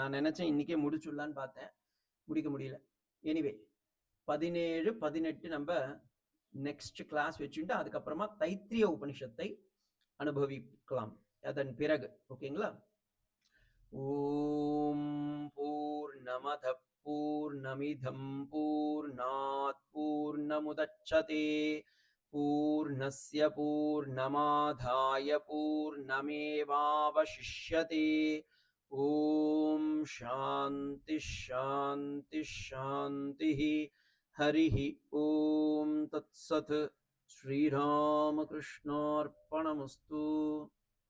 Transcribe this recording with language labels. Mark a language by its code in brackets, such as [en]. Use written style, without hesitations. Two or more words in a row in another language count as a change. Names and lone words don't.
[ta] நான் நினைச்சேன் இன்னைக்கே முடிச்சுடலான்னு பார்த்தேன், முடிக்க முடியல. எனிவே 17 18 நம்ம நெக்ஸ்ட் கிளாஸ் வச்சுட்டு அதுக்கப்புறமா தைத்திரிய உபனிஷத்தை அனுபவிக்கலாம் அதன் பிறகு. [sa] ஓகேங்களா? ॐ पूर्णमदः पूर्णमिदं पूर्णात् पूर्णमुदच्यते पूर्णस्य पूर्णमादाय पूर्णमेवावशिष्यते. ॐ शान्तिः शान्तिः शान्तिः. हरिः ॐ तत्सत्. श्रीरामकृष्णार्पणमस्तु.